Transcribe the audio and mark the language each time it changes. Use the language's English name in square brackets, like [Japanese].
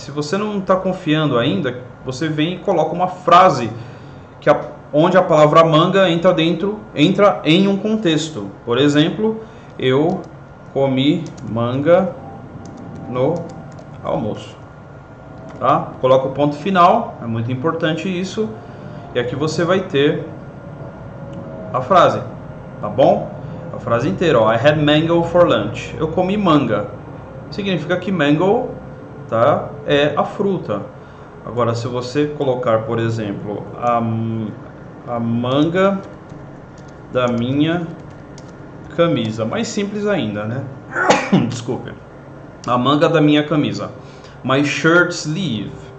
[Portuguese] Se você não está confiando ainda, você vem e coloca uma frase onde a palavra manga entra em um contexto. Por exemplo, eu comi manga no almoço, tá? Coloca o ponto final, é muito importante isso, e aqui você vai ter a frase, tá bom? A frase inteira, ó, [English] I had mango for lunch. [Portuguese] Eu comi manga. Significa que mango, tá, é a fruta. Agora, se você colocar, por exemplo, a manga da minha camisa, mais simples ainda, né? Desculpe. A manga da minha camisa. [English] My shirt sleeve.